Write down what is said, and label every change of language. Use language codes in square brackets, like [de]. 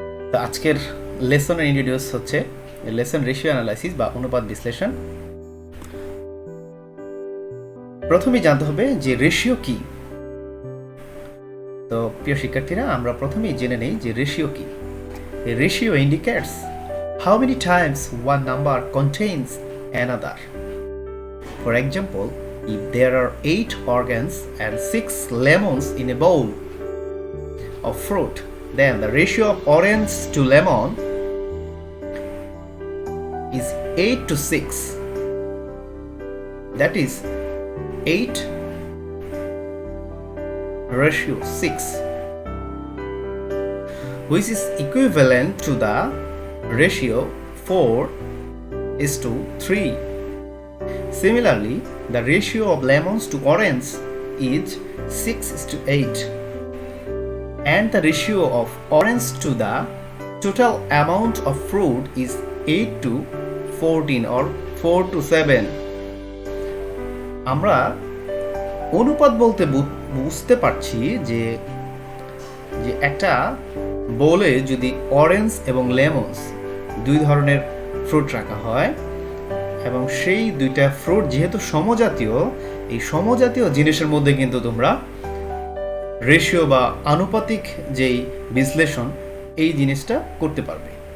[bn] তো আজকের লেসনের ইন্ট্রোডিউস হচ্ছে লেসন রেশিও অ্যানালাইসিস বা অনুপাত বিশ্লেষণ। প্রথমেই জানতে হবে যে রেশিও কি। তো প্রিয় শিক্ষার্থীরা, আমরা প্রথমেই জেনে নেই যে রেশিও কি। [en] Ratio indicates how many times one number contains another. For example, if there are 8 oranges and 6 lemons in a bowl of fruit, then the ratio of orange to lemon is 8:6. That is 8:6, which is equivalent to the ratio 4:3. Similarly, the ratio of lemons to orange is 6:8. and the ratio of orange to the total amount of fruit is 8:14 or 4:7. [bn] আমরা অনুপাত বলতে বুঝতে পারছি যে একটা বোলে যদি orange এবং লেমনস দুই ধরনের ফ্রুট রাখা হয় এবং সেই দুইটা ফ্রুট যেহেতু সমজাতীয়, এই সমজাতীয় জিনিসের মধ্যে কিন্তু তোমরা রেশিও বা আনুপাতিক যেই বিশ্লেষণ এই জিনিসটা করতে পারবে।